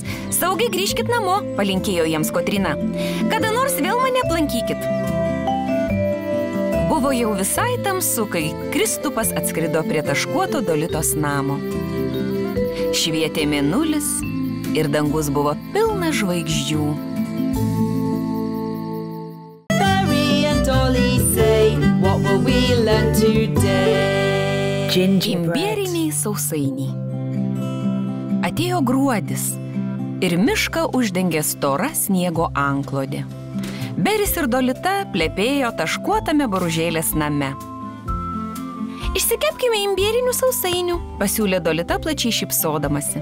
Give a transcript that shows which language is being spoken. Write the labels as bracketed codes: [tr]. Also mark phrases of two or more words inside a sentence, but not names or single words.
[lt] Saugiai grįžkit namo, palinkėjo jiems Kotryna. Kada nors vėl mane aplankykit. Buvo jau visai tamsu, kai Kristupas atskrido prie taškuoto Dolitos namo. Švietė mėnulis ir dangus buvo pilnas žvaigždžių. [en] Berry and Dolly say, what will we learn today? [lt] Imbieriniai sausainiai. Atėjo gruodis ir mišką uždengė stora sniego antklodė. Beris ir Dolita plepėjo taškuotame Boružėlės name. Išsikepkime imbierinių sausainių, pasiūlė Dolita plačiai šypsodamasi.